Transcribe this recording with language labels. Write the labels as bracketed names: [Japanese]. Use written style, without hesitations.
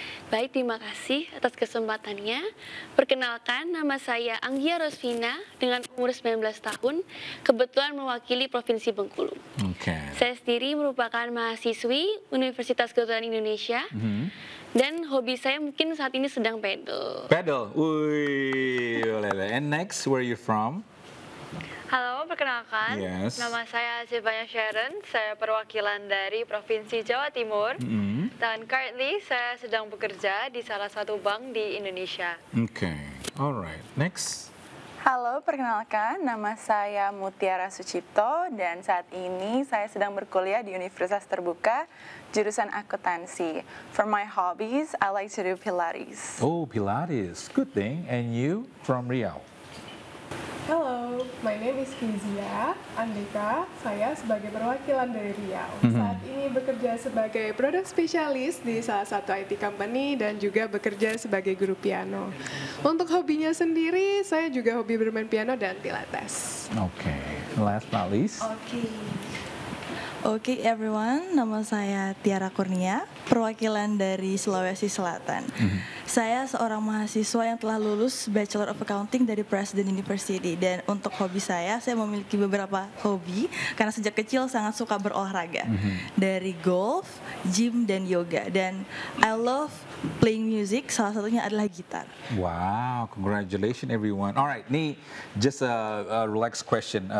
[Indonesian] Baik, terima kasih atas kesempatannya. Perkenalkan, nama saya Anggia Rosvina dengan umur 19 tahun, kebetulan mewakili Provinsi Bengkulu. Saya sendiri merupakan mahasiswi Universitas Kedokteran Indonesia, dan hobi saya mungkin saat ini sedang pedal. [English] Pedal, wih, and next, where are you from? [Indonesian] Halo, perkenalkan, nama saya Zebanya Sharon, saya perwakilan dari Provinsi Jawa Timur, dan currently saya sedang bekerja di salah satu bank di Indonesia. [English] Alright, next. [Indonesian] Halo, perkenalkan, nama saya Mutiara Sucipto, dan saat ini saya sedang berkuliah di Universitas Terbuka, jurusan akuntansi. [English] For my hobbies, I like to do Pilates. Oh, Pilates, good thing. And you from Riau? Halo, my name is Kizia Andika. [Indonesian] Saya sebagai perwakilan dari Riau. Saat ini bekerja sebagai produk spesialis di salah satu IT company dan juga bekerja sebagai guru piano. Untuk hobinya sendiri, saya juga hobi bermain piano dan pilates. [English] Last but not least. Oke everyone, [Indonesian] nama saya Tiara Kurnia, perwakilan dari Sulawesi Selatan. Saya seorang mahasiswa yang telah lulus Bachelor of Accounting dari Presiden University. Dan untuk hobi saya memiliki beberapa hobi karena sejak kecil sangat suka berolahraga. Dari golf, gym, dan yoga. Dan [English] I love playing music, [Indonesian] salah satunya adalah gitar. [English] Wow, congratulations everyone. Alright, nih just a relaxed question.